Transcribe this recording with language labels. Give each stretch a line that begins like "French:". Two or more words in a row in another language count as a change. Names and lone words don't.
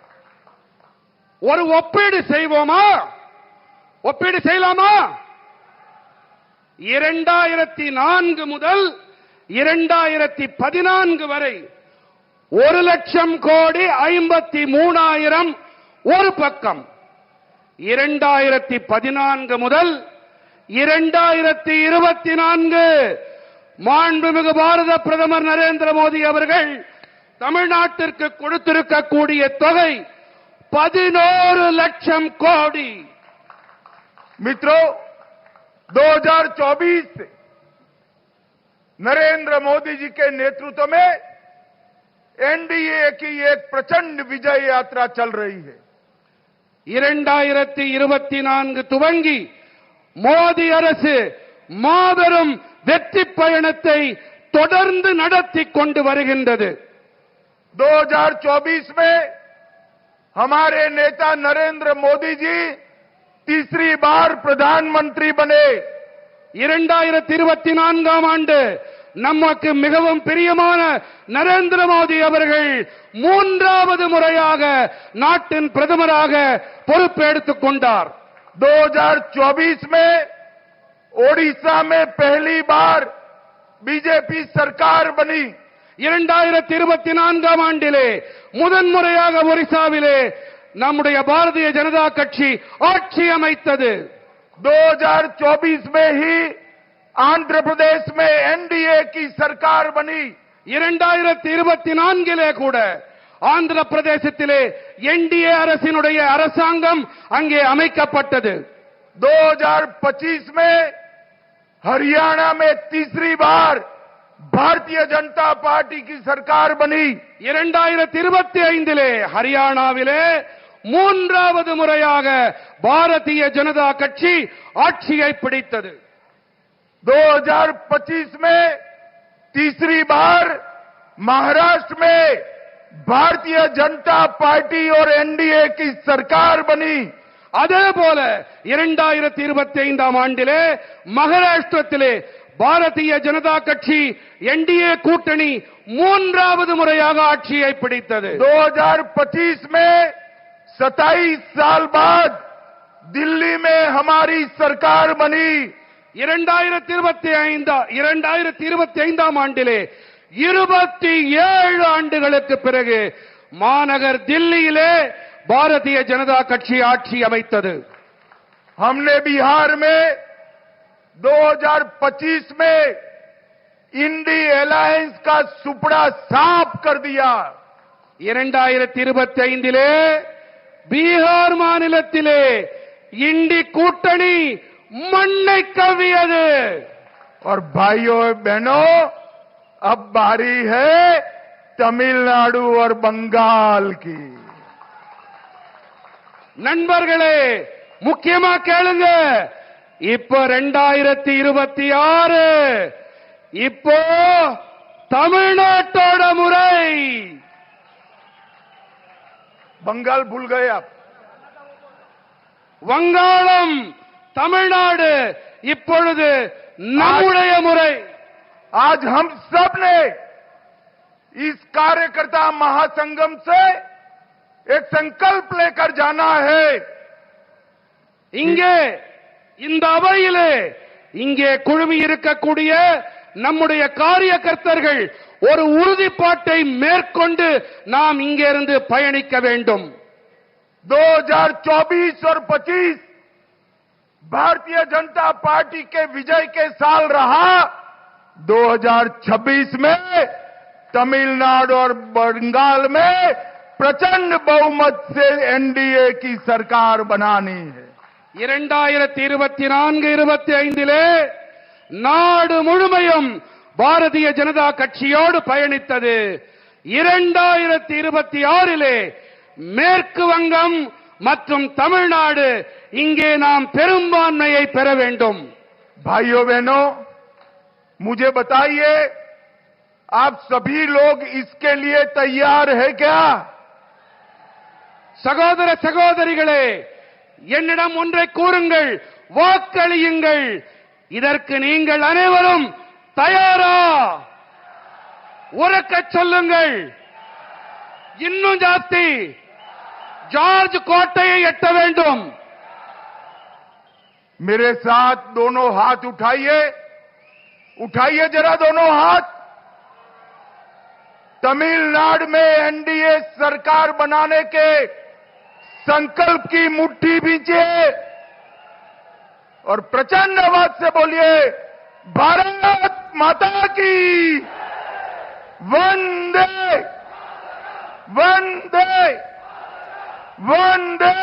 Tamil: ஒரு ஒப்பீடு செய்வோமா? ஒப்பீடு செய்யலாமா? 2004 முதல் 2014 வரை 1,00,000 கோடி 53,000 ஒரு பக்கம். 2014 முதல் 2024 மாண்புமிகு பாரத பிரதமர் நரேந்திர மோடி அவர்கள் தமிழ்நாட்டிற்கு கொடுத்திருக்கக்கூடிய தொகை 11,00,000 கோடி.
Hindi: मित्रों, 2024 से नरेंद्र मोदी जी के नेतृत्व में एनडीए की एक प्रचंड विजय यात्रा चल रही है.
Tamil: 2024 துவங்கி மோடி அரசு மாபெரும் வெற்றி பயணத்தை தொடர்ந்து நடத்தி கொண்டு வருகின்றது.
Hindi: 2024 में हमारे नेता नरेंद्र मोदी जी तीसरी बार प्रधानमंत्री बने.
Tamil: 2024 ஆண்டு நமக்கு மிகவும் பிரியமான நரேந்திர மோடி அவர்கள் மூன்றாவது முறையாக நாட்டின் பிரதமராக பொறுப்பெடுத்துக் கொண்டார்.
Hindi: 2024 में ओडिशा में पहली बार बीजेपी सरकार बनी.
Tamil: 2024 ஆண்டிலே முதன்முறையாக ஒரிசாவிலே நம்முடைய பாரதிய ஜனதா கட்சி ஆட்சி அமைத்தது.
Hindi: 2024 में ही आंध्र प्रदेश में एनडीए की सरकार बनी.
Tamil: 2024 கூட ஆந்திர பிரதேசத்திலே என்டிஏ அரசினுடைய அரசாங்கம் அங்கே அமைக்கப்பட்டது.
Hindi: 2025 में हरियाणा में तीसरी बार भारतीय जनता पार्टी की सरकार बनी.
Tamil: 2025 ஹரியானாவிலே மூன்றாவது முறையாக பாரதிய ஜனதா கட்சி ஆட்சியை பிடித்தது.
Hindi: 2025 में तीसरी बार महाराष्ट्र में भारतीय जनता पार्टी और एनडीए की सरकार बनी.
Tamil: அதே போல 2025ஆம் ஆண்டிலே மகாராஷ்டிரத்திலே பாரதிய ஜனதா கட்சி என்டிஏ கூட்டணி மூன்றாவது முறையாக ஆட்சியை பிடித்தது.
Hindi: 2025 में 27 साल बाद दिल्ली में हमारी सरकार बनी.
Tamil: 2025ஆம் ஆண்டிலே 27 ஆண்டுகளுக்கு பிறகு மாநகர் தில்லியிலே பாரதிய ஜனதா கட்சி ஆட்சி அமைத்தது.
Hindi: हमने बिहार में 2025 में इंडी अलायंस का सुपड़ा साफ कर दिया.
Tamil: 2025 பீகார் மாநிலத்திலே இண்டி கூட்டணி மண்ணை கவ்வியது.
Hindi: और भाइयों बहनों, अब बारी है तमिलनाडु और बंगाल की.
Tamil: நண்பர்களே, முக்கியமா கேளுங்க. இப்போ 2026 இப்போ தமிழ்நாட்டோட முறை.
Hindi: बंगाल भूल गए आप.
Tamil: வங்காளம், தமிழ்நாடு இப்பொழுது நம்முடைய முறை.
Hindi: आज हम सब ने इस कार्यकर्ता महासंगम से एक संकल्प लेकर जाना है.
Tamil: இங்கே இந்த அவையிலே இங்கே குழுமி இருக்கக்கூடிய நம்முடைய காரியகர்த்தர்கள் ஒரு உறுதிப்பாட்டை மேற்கொண்டு நாம் இங்கிருந்து பயணிக்க வேண்டும்.
Hindi: 2024 और 25 भारतीय जनता पार्टी के विजय के साल रहा. 2026 में तमिलनाडु और बंगाल में प्रचंड बहुमत से एनडीए की सरकार बनानी है.
Tamil: 2024-25 நாடு முழுமையும் பாரதிய ஜனதா கட்சியோடு பயணித்தது. 2026 மேற்கு வங்கம் மற்றும் தமிழ்நாடு இங்கே நாம் பெரும்பான்மையை பெற வேண்டும்.
Hindi: भाइयों बहनों, मुझे बताइए, आप सभी लोग इसके लिए तैयार है क्या?
Tamil: சகோதர சகோதரிகளே, என்னிடம் ஒன்றை கூறுங்கள், வாக்களியுங்கள். இதற்கு நீங்கள் அனைவரும் தயாரா? உரக்கச் சொல்லுங்கள். இன்னும் ஜாஸ்தி. ஜார்ஜ் கோட்டையை எட்ட வேண்டும்.
Hindi: मेरे साथ दोनों हाथ उठाइए. उठाइए जरा दोनों हाथ. तमिलनाडु में एनडीए सरकार बनाने के संकल्प की मुट्ठी भींचिए और प्रचंड आवाज से बोलिए, भारत माता की वंदे वंदे वंदे.